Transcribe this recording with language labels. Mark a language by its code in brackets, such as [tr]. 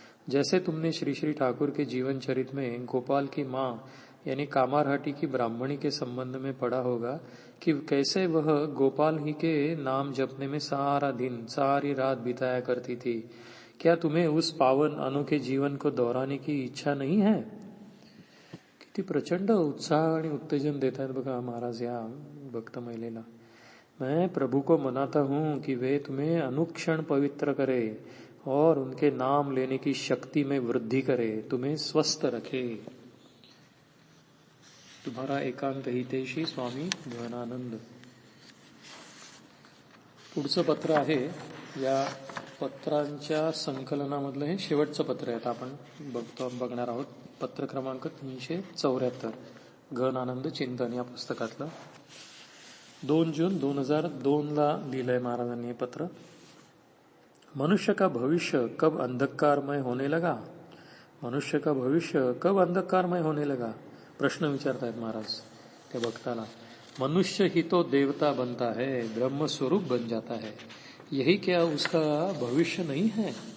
[hi] जैसे तुमने श्री श्री ठाकुर के जीवन चरित में गोपाल की माँ यानी कामारहाटी की ब्राह्मणी के संबंध में पढ़ा होगा कि कैसे वह गोपाल ही के नाम जपने में सारा दिन सारी रात बिताया करती थी। क्या तुम्हें उस पावन अनोखे जीवन को दोहराने की इच्छा नहीं है? [mr] किती प्रचंड उत्साह आणि उत्तेजन देत आहेत बघा महाराज या भक्त महिलेला। [hi] मैं प्रभु को मनाता हूँ कि वे तुम्हें अनुक्षण पवित्र करे और उनके नाम लेने की शक्ति में वृद्धि करे, तुम्हें स्वस्थ रखे। तुम्हारा एकांत हितेशी स्वामी गहनानंद। [mr] पुढचं पत्र आहे या पत्रांच्या संकलनामधलं हे शेवटचं पत्र आहे। आपण बघणार आहोत पत्र क्रमांक 374 गहनानंद चिंतन या पुस्तकातलं। 2 जून 2002 ला लिहिलंय महाराजांनी हे पत्र। [hi] मनुष्य का भविष्य कब अंधकारमय होने लगा? मनुष्य का भविष्य कब अंधकारमय होने लगा? [mr] प्रश्न विचारतायत महाराज त्या भक्ताला। [hi] मनुष्य ही तो देवता बनता है, ब्रह्म स्वरूप बन जाता है, यही क्या उसका भविष्य नहीं है?